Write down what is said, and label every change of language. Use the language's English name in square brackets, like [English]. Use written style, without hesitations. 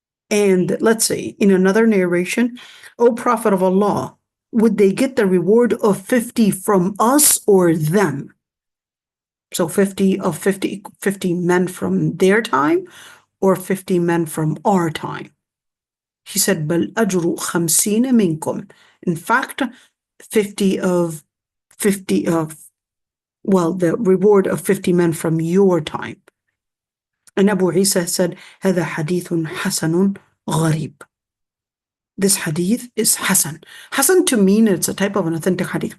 [English] And let's say in another narration, O Prophet of Allah, would they get the reward of 50 from us or them? So 50 men from their time or 50 men from our time. He said, [Arabic] بل أجر 50 منكم. [English] In fact, 50 of, the reward of 50 men from your time. And Abu Isa said, [Arabic] هذا حديث حسن غريب. [English] This hadith is Hasan. Hasan to mean it's a type of an authentic hadith.